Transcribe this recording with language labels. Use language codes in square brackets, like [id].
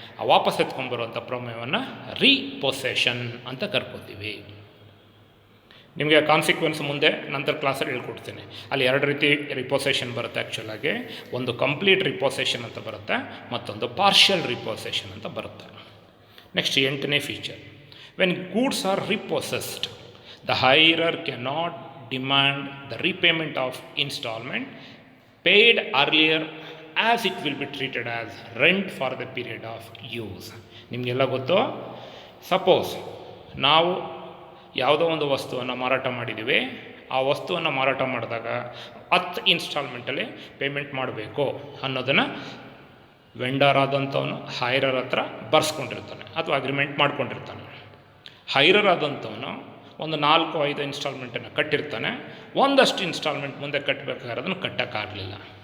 [kn] ಆ ವಾಪಸ್ ಎತ್ಕೊಂಡ್ಬರುವಂಥ ಪ್ರಮೇಯವನ್ನು ರೀಪೊಸೆಷನ್ ಅಂತ ಕರ್ಕೋತೀವಿ. ನಿಮಗೆ ಕಾನ್ಸಿಕ್ವೆನ್ಸ್ ಮುಂದೆ ನಂತರ ಕ್ಲಾಸಲ್ಲಿ ಹೇಳ್ಕೊಡ್ತೀನಿ. ಅಲ್ಲಿ 2 ರೀತಿ ರಿಪೊಸೆಷನ್ ಬರುತ್ತೆ ಆ್ಯಕ್ಚುಲಾಗಿ. ಒಂದು ಕಂಪ್ಲೀಟ್ ರಿಪೊಸೆಷನ್ ಅಂತ ಬರುತ್ತೆ, ಮತ್ತೊಂದು ಪಾರ್ಷಿಯಲ್ ರಿಪೊಸೆಷನ್ ಅಂತ ಬರುತ್ತೆ. Next 8ನೇ feature, [en] When goods are repossessed the hirer cannot demand the repayment of installment paid earlier as it will be treated as rent for the period of use. [kn] ನಿಮಗೆಲ್ಲ ಗೊತ್ತು, ಸಪೋಸ್ ನಾವು ಯಾವುದೋ ಒಂದು ವಸ್ತುವನ್ನು ಮಾರಾಟ ಮಾಡಿದ್ದೀವಿ, ಆ ವಸ್ತುವನ್ನು ಮಾರಾಟ ಮಾಡಿದಾಗ 10 ಇನ್ಸ್ಟಾಲ್ಮೆಂಟಲ್ಲಿ ಪೇಮೆಂಟ್ ಮಾಡಬೇಕು ಅನ್ನೋದನ್ನು ವೆಂಡರ್ ಆದಂಥವನು ಹೈರರ್ ಹತ್ರ ಬರ್ಸ್ಕೊಂಡಿರ್ತಾನೆ ಅಥವಾ ಅಗ್ರಿಮೆಂಟ್ ಮಾಡ್ಕೊಂಡಿರ್ತಾನೆ. ಹೈರರ್ ಆದಂಥವನು ಒಂದು 4-5 ಇನ್ಸ್ಟಾಲ್ಮೆಂಟನ್ನು ಕಟ್ಟಿರ್ತಾನೆ, ಒಂದಷ್ಟು ಇನ್ಸ್ಟಾಲ್ಮೆಂಟ್ ಮುಂದೆ ಕಟ್ಟಬೇಕಾದ್ರೆ ಅದನ್ನು ಕಟ್ಟೋಕ್ಕಾಗಲಿಲ್ಲ.